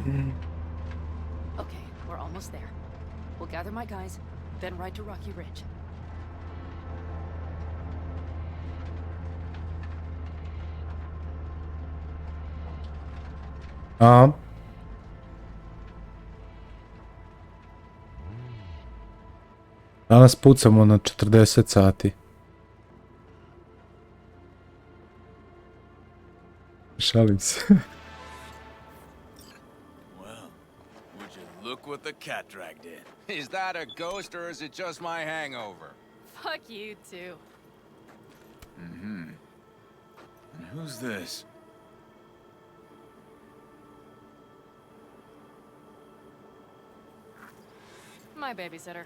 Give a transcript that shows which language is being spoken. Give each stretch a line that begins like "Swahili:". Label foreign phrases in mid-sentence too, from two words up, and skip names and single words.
English: Okay, we're almost there. We'll gather my guys, then ride to Rocky Ridge.
Serbian: Danas pucamo na 40 sati. Šalim se.
English: Would you look what the cat dragged in? Is that a ghost or is it just my hangover? Fuck you too. Mm-hmm. And who's this? My babysitter.